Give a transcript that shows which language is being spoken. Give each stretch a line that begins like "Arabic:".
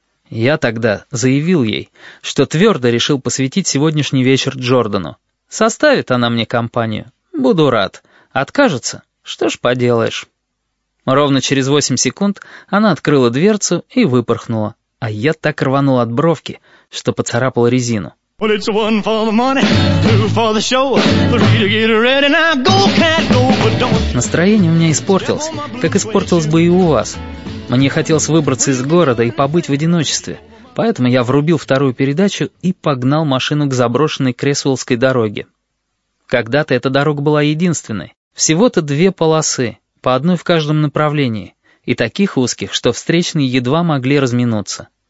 Russian: Я тогда заявил ей, что твердо решил посвятить сегодняшний вечер Джордану. Составит она мне компанию? Буду рад. Откажется? Что ж поделаешь? Ровно через 8 секунд она открыла дверцу и выпорхнула, а я так рванул от бровки, что поцарапал резину.
English: Well, it's one for the money, two for the show, three to get ready, now go, cat, go, but don't...
Russian: Настроение у меня испортилось, как испортилось бы и у вас. Мне хотелось выбраться из города и побыть в одиночестве, поэтому я врубил вторую передачу и погнал машину к заброшенной Кресвеллской дороге. Когда-то эта дорога была единственной, всего-то 2 полосы, по одной в каждом направлении, и таких узких, что встречные едва могли разминуться.